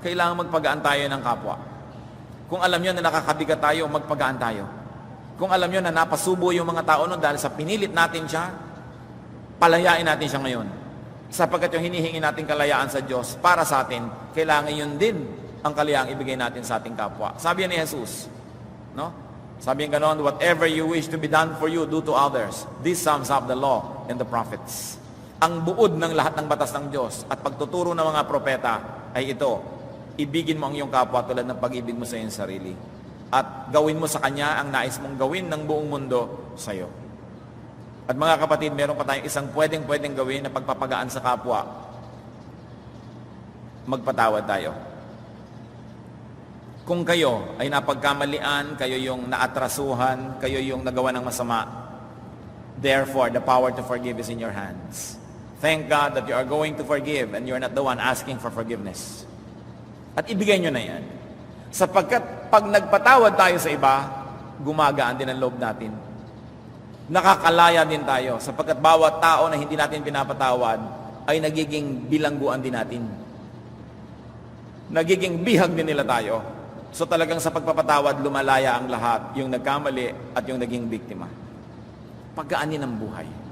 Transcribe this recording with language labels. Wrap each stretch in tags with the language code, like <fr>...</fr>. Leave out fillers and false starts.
<tl>Kailangan magpagaan tayo ng kapwa. Kung alam niyo na nakakabigat tayo, magpagaan tayo. Kung alam niyo na napasubo yung mga tao nun dahil sa pinilit natin siya, palayain natin siya ngayon. Sapagkat yung hinihingi natin kalayaan sa Diyos para sa atin, kailangan yun din ang kalayaang ibigay natin sa ating kapwa. Sabi ni Jesus, no? Sabi niya ganon,</tl> <en>whatever you wish to be done for you, do to others. This sums up the law and the prophets.</en> <tl>Ang buod ng lahat ng batas ng Diyos at pagtuturo ng mga propeta ay ito, ibigin mo ang iyong kapwa tulad ng pag-ibig mo sa iyong sarili. At gawin mo sa Kanya ang nais mong gawin ng buong mundo sa iyo. At mga kapatid, meron pa tayong isang pwedeng gawin na pagpapagaan sa kapwa. Magpatawad tayo. Kung kayo ay napagkamalian, kayo yung naatrasuhan, kayo yung nagawa ng masama,</tl> <en>therefore, the power to forgive is in your hands. Thank God that you are going to forgive and you're not the one asking for forgiveness.</en> <tl>At ibigay nyo na yan. Sapagkat pag nagpatawad tayo sa iba, gumagaan din ang loob natin. Nakakalaya din tayo sapagkat bawat tao na hindi natin pinapatawad ay nagiging bilangguan din natin. Nagiging bihag din nila tayo. So talagang sa pagpapatawad, lumalaya ang lahat, yung nagkamali at yung naging biktima. Pagkaanin ang buhay.</tl>